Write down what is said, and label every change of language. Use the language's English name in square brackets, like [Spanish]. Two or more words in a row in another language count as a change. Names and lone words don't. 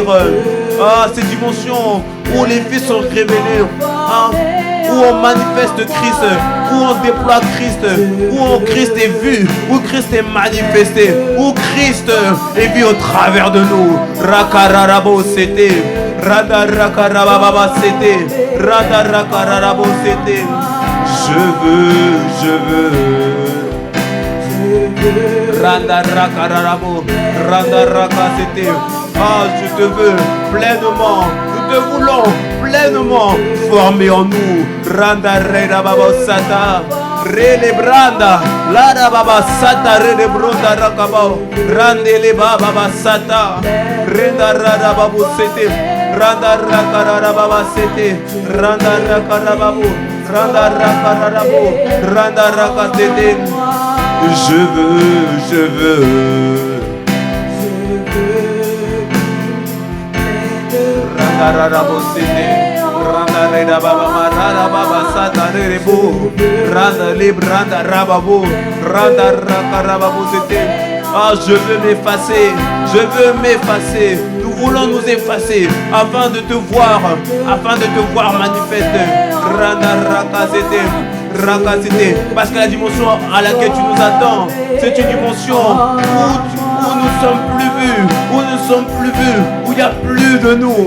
[French] Ah, cette dimension où les filles sont révélées, où on manifeste Christ, où on déploie Christ, où Christ est vu, où Christ est manifesté, où Christ est vu au travers de nous. Rakararabo c'était, Radarakarababa c'était, Radarakararabo c'était. Je veux. Randa rakararabo, randa rakasete. Ah, je te veux pleinement, nous te voulons pleinement former en nous. Randa reda baba sata, rele branda, lara baba sata, rele bronda rakabao, rande le baba sata, renda rada babu sete, randa rakarara baba sete, randa rakarababu, randa rakararabo, randa rakasete. Je veux. Randa reda baba marara baba sata rebo randa libre randa rababo randa rakarababu c'était. Ah, je veux m'effacer, nous voulons nous effacer afin de te voir manifeste. Randa rakasete, parce que la dimension à laquelle tu nous attends, c'est une dimension où nous sommes plus vus, où il n'y a plus de nous.